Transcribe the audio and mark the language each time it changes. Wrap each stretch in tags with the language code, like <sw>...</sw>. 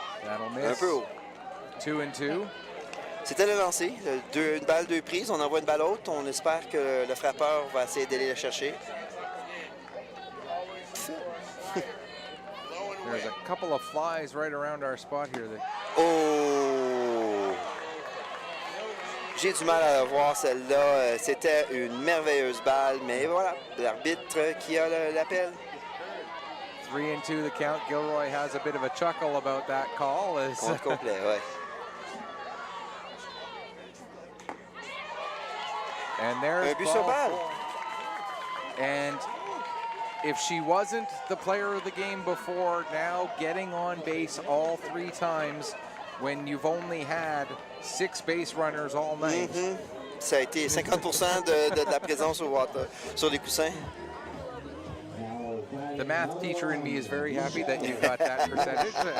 <fr>Un peu haut. 2-2. C'était le lancer. Une balle, 2 prises. On envoie une balle haute. On espère que le frappeur va essayer d'aller la chercher.</fr> <en>There's a couple of flies right around our spot here. Oh!</en> <fr>J'ai du mal à la voir, celle-là. C'était une merveilleuse balle, mais voilà, l'arbitre qui a l'appel.</fr> <en>3-2 the count. Gilroy has a bit of a chuckle about that call.</en> <fr>Compte complet, ouais.</fr> <en>And there's</en> <fr>un but sur balle.</fr> <en>And if she wasn't the player of the game before, now getting on base all 3 times when you've only had 6 base runners all night.</en> <fr>Ça a été 50% de la présence sur les coussins.</fr> <en>The math teacher in me is very happy that you got that percentage.</en>